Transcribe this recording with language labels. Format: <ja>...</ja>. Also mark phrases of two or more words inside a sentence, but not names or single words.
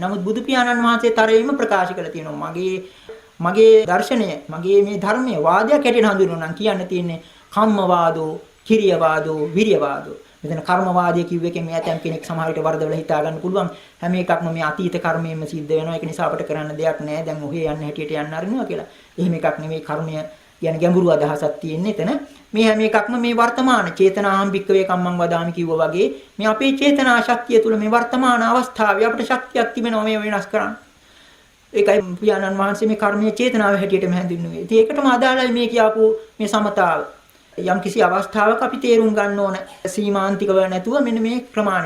<si>නමුත් බුදු පියාණන් වහන්සේ තරයෙන්ම ප්‍රකාශ කළ තියෙනවා මගේ දර්ශනය මගේ මේ ධර්මයේ වාදයක් හැටියට හඳුන්වනවා නම් කියන්න තියෙන්නේ</si> <pi>කම්මවාදෝ, කිරියවාදෝ, විරියවාදෝ.</pi> <si>මෙතන කර්මවාදය කිව්ව එකෙන් මේ ඇතම් කෙනෙක් සමහර විට වරදවල හිතා ගන්න පුළුවන්. හැම එකක්ම මේ අතීත කර්මයෙන්ම සිද්ධ වෙනවා. ඒක නිසා අපිට කරන්න දෙයක් නැහැ. දැන් ඔහේ යන්න හැටියට යන්න අරිනවා කියලා. එහෙම එකක් නෙමෙයි කර්මය කියන ගැඹුරු අදහසක් තියෙන්නේ එතන. මේ හැම එකක්ම මේ වර්තමාන</si> <pi>චේතනාහම් භික්කවේ කම්මං වදාමි</pi> <si>කිව්වා වගේ මේ අපේ චේතනා ශක්තිය තුළ මේ වර්තමාන අවස්ථාවේ අපිට ශක්තියක් තිබෙනවා මේ වෙනස් කරන්න. ඒකයි පියාණන් වහන්සේ මේ කර්මයේ චේතනාව හැටියටම හැඳින්වුවේ. ඉතින් ඒකටම අදාළයි මේ කියපු මේ සමතාව. යම් කිසි අවස්ථාවක අපි තේරුම් ගන්න ඕන සීමාන්තිකව නැතුව මෙන්න මේ ප්‍රමාණයට.</si>